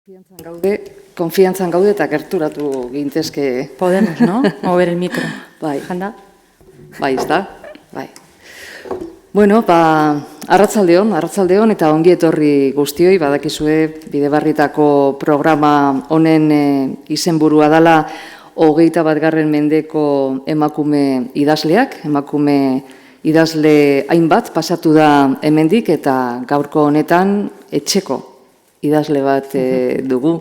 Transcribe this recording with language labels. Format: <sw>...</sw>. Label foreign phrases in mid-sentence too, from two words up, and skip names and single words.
<eu>Konfiantzan gaude eta gerturatu gintezke.</eu> <es>Podemos, ¿no? Mover el micro.</es> <eu>Bai. Janda? Bai, ez da? Bai. Bueno, arratsaldeon eta ongi etorri guztioi, badakizue Bidebarrietako programa honen izenburua dela 21. mendeko emakume idazleak, emakume idazle hainbat pasatu da hemendik eta gaurko honetan etxeko idazle bat dugu.</eu>